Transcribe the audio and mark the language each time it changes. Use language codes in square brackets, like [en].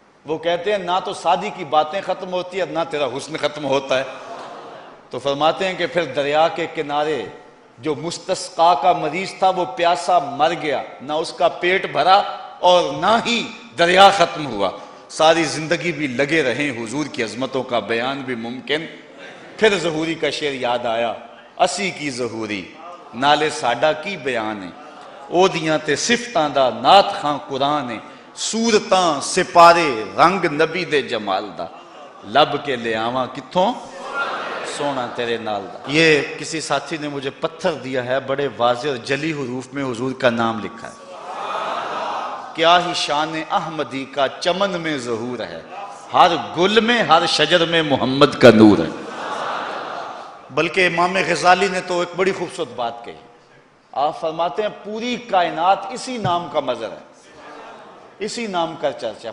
[ur] وہ کہتے ہیں نہ تو سادی کی باتیں ختم ہوتی ہے، نہ تیرا حسن ختم ہوتا ہے. تو فرماتے ہیں کہ پھر دریا کے کنارے جو مستسقا کا مریض تھا وہ پیاسا مر گیا، نہ اس کا پیٹ بھرا اور نہ ہی دریا ختم ہوا. ساری زندگی بھی لگے رہیں حضور کی عظمتوں کا بیان بھی ممکن. [pa] پھر ظہوری کا شعر یاد آیا، اسی کی ظہوری نالے ساڈا کی بیان ہے، او دیاں تے صفتاں دا نات خاں قرآن ہے، سورتاں سپارے رنگ نبی دے جمال دا، لب کے لے آواں کتھوں سونا تیرے نال دا. [ur] یہ کسی ساتھی نے مجھے پتھر دیا ہے، بڑے واضح اور جلی حروف میں حضور کا نام لکھا ہے. کیا ہی شان احمدی کا چمن میں ظہور ہے، ہر گل میں ہر شجر میں محمد کا نور ہے. بلکہ امام غزالی نے تو ایک بڑی خوبصورت بات کہی. آپ فرماتے ہیں پوری کائنات اسی نام کا مظہر ہے، اسی نام کا چرچا.